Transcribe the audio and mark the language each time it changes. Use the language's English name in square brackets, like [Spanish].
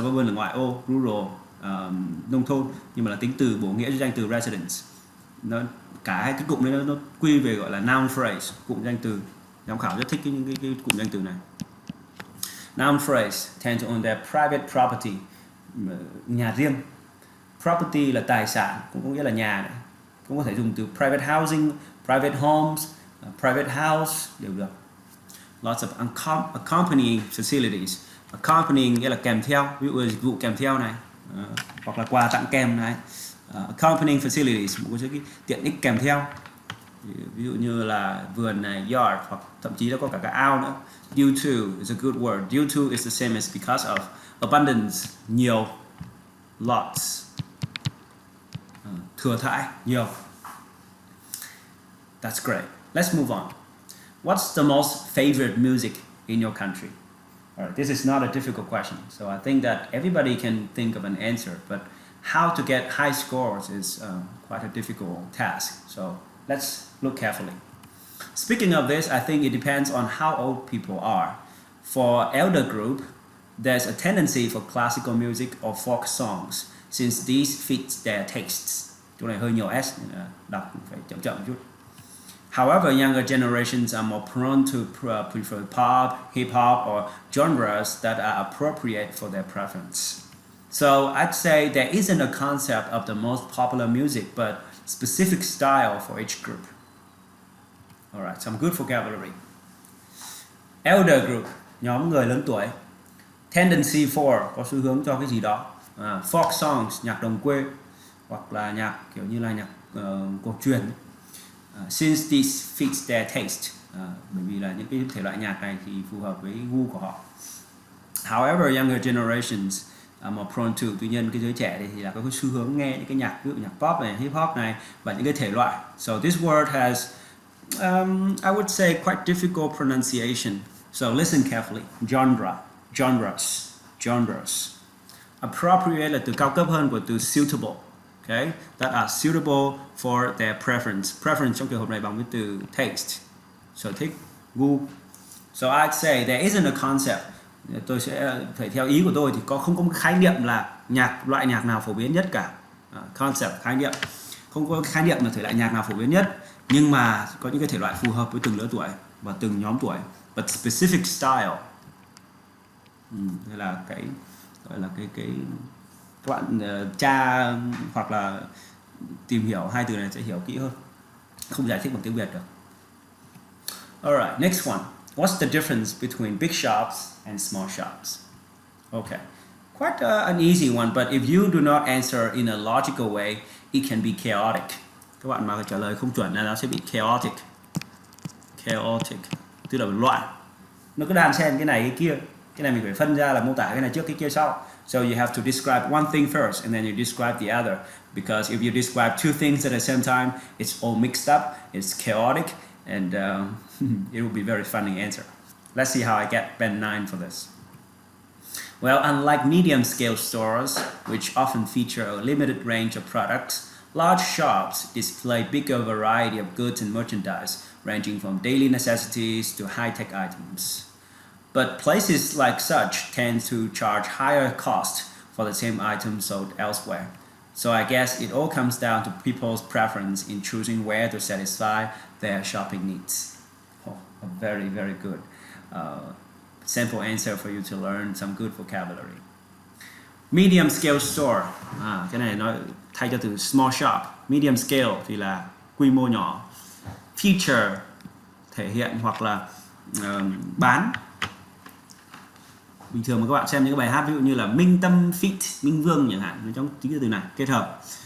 [Vietnamese] Suburban là ngoại ô, rural nông thôn, nhưng mà là tính từ bổ nghĩa cho danh từ residence. Cả hai cái cụm đấy nó quy về gọi là noun phrase, cụm danh từ. Giám khảo rất thích cái cụm danh từ này. [English] Noun phrase tend to own their private property, [Vietnamese] nhà riêng. Property là tài sản, cũng có nghĩa là nhà này. Cũng có thể dùng từ private housing, private homes, private house đều được. [English] Lots of accompanying facilities. [Vietnamese] Accompanying nghĩa là kèm theo, ví dụ dịch vụ kèm theo này, hoặc là quà tặng kèm này. Accompanying facilities, một cái tiện ích kèm theo. Ví dụ như là vườn này, yard, hoặc thậm chí nó có cả cái ao nữa. [English] Due to is a good word. Due to is the same as because of. Abundance, nhiều, lots. [Vietnamese] thừa thãi, nhiều. [English] That's great. Let's move on. What's the most favorite music in your country? All right, this is not a difficult question, so I think that everybody can think of an answer, but how to get high scores is quite a difficult task. So let's look carefully. Speaking of this, I think it depends on how old people are. For elder group, there's a tendency for classical music or folk songs since these fit their tastes. [Vietnamese] Chỗ này hơi nhiều S nên là đọc phải chậm chậm một chút. [English] However, younger generations are more prone to prefer pop, hip hop, or genres that are appropriate for their preference. So I'd say there isn't a concept of the most popular music, but specific style for each group. Alright, some good vocabulary. [Vietnamese] Elder group, nhóm người lớn tuổi. Tendency for, có xu hướng cho cái gì đó. Folk songs, nhạc đồng quê, hoặc là nhạc kiểu như là nhạc cổ truyền. [English] Since these fits their taste, [Vietnamese] bởi vì là những cái thể loại nhạc này thì phù hợp với gu của họ. [English] However, younger generations are more prone to, [Vietnamese] tuy nhiên cái giới trẻ thì là có cái xu hướng nghe những cái nhạc, ví dụ nhạc pop này, hip hop này và những cái thể loại. [English] So this word has, I would say, quite difficult pronunciation. So listen carefully. Genre, genres. [Vietnamese] Appropriate là từ cao cấp hơn của từ suitable. [English] Okay, that are suitable for their preference. [Vietnamese] Preference trong trường hợp này bằng với từ taste, sở thích, gu. [English] So I'd say there isn't a concept. [Vietnamese] Tôi sẽ phải theo ý của tôi thì không có một khái niệm là loại nhạc nào phổ biến nhất cả. Concept, khái niệm. Không có khái niệm là thể loại nhạc nào phổ biến nhất, nhưng mà có những cái thể loại phù hợp với từng lứa tuổi và từng nhóm tuổi. [English] But specific style. [Vietnamese] Đây là cái gọi là cái các bạn tra hoặc là tìm hiểu hai từ này sẽ hiểu kỹ hơn, không giải thích bằng tiếng Việt được. [English] Alright, next one. What's the difference between big shops and small shops? Okay, quite an easy one, but if you do not answer in a logical way, it can be chaotic. [Vietnamese] Các bạn mà trả lời không chuẩn là nó sẽ bị chaotic. Chaotic, tức là loạn. Nó cứ đan xen cái này cái kia. Cái này mình phải phân ra là mô tả cái này trước cái kia sau. [English] So you have to describe one thing first and then you describe the other. Because if you describe two things at the same time, it's all mixed up, it's chaotic, and it will be very funny answer. Let's see how I get band 9 for this. Well, unlike medium-scale stores, which often feature a limited range of products, large shops display bigger variety of goods and merchandise, ranging from daily necessities to high-tech items. But places like such tend to charge higher cost for the same items sold elsewhere. So I guess it all comes down to people's preference in choosing where to satisfy their shopping needs. Oh, a very, very good simple answer for you to learn some good vocabulary. [Vietnamese] Medium scale store, cái này nó thay cho từ small shop. Medium scale thì là quy mô nhỏ. Feature thể hiện hoặc là bán. Bình thường mà các bạn xem những cái bài hát ví dụ như là Minh Tâm Fit, Minh Vương chẳng hạn, trong chính cái từ này kết hợp.